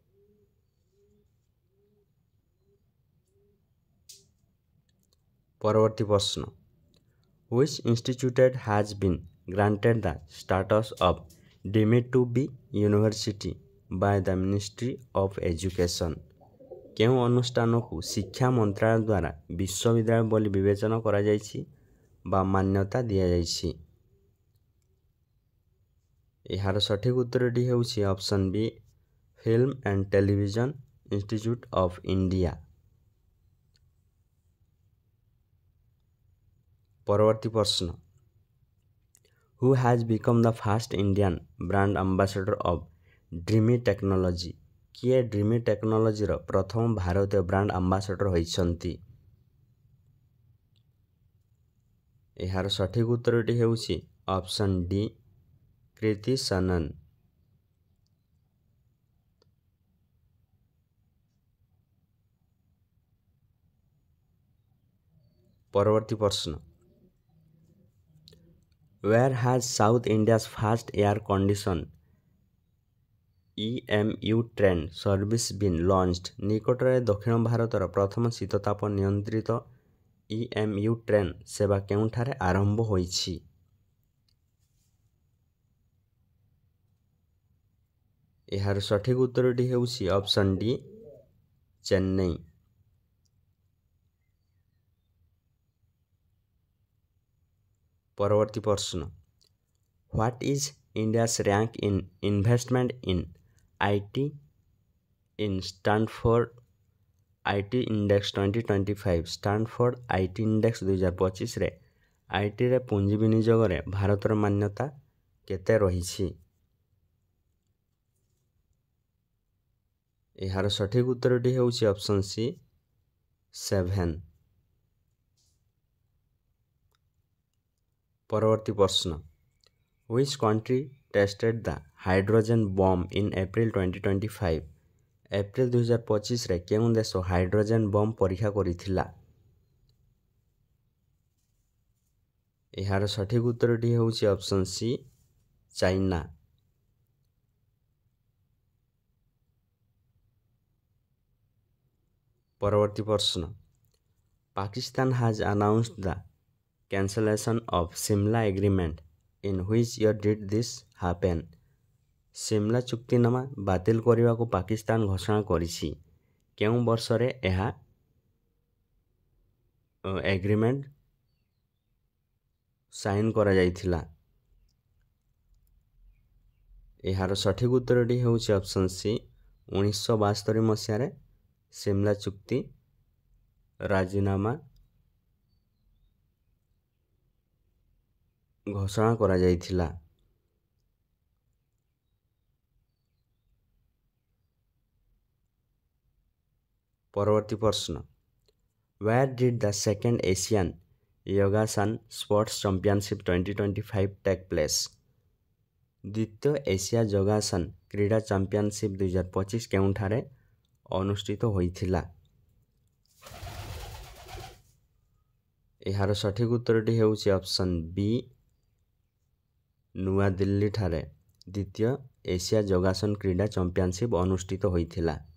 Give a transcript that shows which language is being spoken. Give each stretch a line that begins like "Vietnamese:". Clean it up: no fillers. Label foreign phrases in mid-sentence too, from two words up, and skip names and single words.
Odia: ପରବର୍ତ୍ତୀ ପ୍ରଶ୍ନ,
English: Which institute has been granted the status of deemed to be university by the Ministry of Education?
Odia: କେଉଁ ଅନୁଷ୍ଠାନକୁ ଶିକ୍ଷା ମନ୍ତ୍ରାଳୟ ଦ୍ୱାରା ବିଶ୍ୱବିଦ୍ୟାଳୟ ବୋଲି ବିବେଚନା କରାଯାଇଛି ବା ମାନ୍ୟତା ଦିଆଯାଇଛି? ଏହାର ସଠିକ୍ ଉତ୍ତରଟି ହେଉଛି
English: option B,
Odia: ଫିଲ୍ମ ଆଣ୍ଡ ଟେଲିଭିଜନ ଇନଷ୍ଟିଚ୍ୟୁଟ୍ ଅଫ୍ ଇଣ୍ଡିଆ। ପରବର୍ତ୍ତୀ ପ୍ରଶ୍ନ,
English: Who has become the first Indian brand ambassador of Dreamy Technology?
Odia: କିଏ ଡ୍ରିମି ଟେକ୍ନୋଲୋଜିର ପ୍ରଥମ ଭାରତୀୟ
English: brand ambassador
Odia: ହୋଇଛନ୍ତି? ଏହାର ସଠିକ୍ ଉତ୍ତରଟି ହେଉଛି
English: option D,
Odia: କ୍ରିତି ସନନ୍। ପରବର୍ତ୍ତୀ ପ୍ରଶ୍ନ,
English: Where has South India's first air conditioned EMU train service been launched?
Odia: ନିକଟରେ ଦକ୍ଷିଣ ଭାରତର ପ୍ରଥମ ଶୀତତାପ ନିୟନ୍ତ୍ରିତ EMU ଟ୍ରେନ୍ ସେବା କେଉଁଠାରେ ଆରମ୍ଭ ହୋଇଛି? ଏହାର ସଠିକ୍ ଉତ୍ତରଟି ହେଉଛି
English: option D,
Odia: ଚେନ୍ନାଇ। ପରବର୍ତ୍ତୀ ପ୍ରଶ୍ନ,
English: What is India's rank in investment in IT in Stanford IT Index 2025?
Odia: ଷ୍ଟାନଫୋର୍ଡ IT ଇଣ୍ଡେକ୍ସ 2025ରେ ଆଇଟିରେ ପୁଞ୍ଜି ବିନିଯୋଗରେ ଭାରତର ମାନ୍ୟତା କେତେ ରହିଛି? ଏହାର ସଠିକ୍ ଉତ୍ତରଟି ହେଉଛି
English: option C,
Odia: 7। ପରବର୍ତ୍ତୀ ପ୍ରଶ୍ନ,
English: Which country tested the hydrogen bomb in April 2025?
Odia: ଏପ୍ରିଲ 2025ରେ କେଉଁ ଦେଶ
English: hydrogen bomb
Odia: ପରୀକ୍ଷା କରିଥିଲା? ଏହାର ସଠିକ୍ ଉତ୍ତରଟି ହେଉଛି
English: option C,
Odia: ଚାଇନା। ପରବର୍ତ୍ତୀ ପ୍ରଶ୍ନ,
English: Pakistan has announced the cancellation of Simla Agreement In which year did this happen?
Odia: ସିମଲା ଚୁକ୍ତିନାମା ବାତିଲ କରିବାକୁ ପାକିସ୍ତାନ ଘୋଷଣା କରିଛି। କେଉଁ ବର୍ଷରେ ଏହା
English: agreement sign
Odia: କରାଯାଇଥିଲା? ଏହାର ସଠିକ୍ ଉତ୍ତରଟି ହେଉଛି
English: option C
Odia: 1972 ମସିହାରେ ସିମଲା ଚୁକ୍ତି ରାଜିନାମା ଘୋଷଣା କରାଯାଇଥିଲା। ପରବର୍ତ୍ତୀ ପ୍ରଶ୍ନ
English: Where did the second Asian Yogasan Sports Championship 2025 take place?
Odia: ଦ୍ୱିତୀୟ ଏସିଆ ଯୋଗାସନ କ୍ରୀଡ଼ା ଚାମ୍ପିଅନସିପ୍ 2025 କେଉଁଠାରେ ଅନୁଷ୍ଠିତ ହୋଇଥିଲା? ଏହାର ସଠିକ୍ ଉତ୍ତରଟି ହେଉଛି
English: option B
Odia: ନୂଆଦିଲ୍ଲୀଠାରେ ଦ୍ୱିତୀୟ ଏସିଆ ଯୋଗାସନ କ୍ରୀଡ଼ା ଚାମ୍ପିଅନସିପ୍ ଅନୁଷ୍ଠିତ ହୋଇଥିଲା।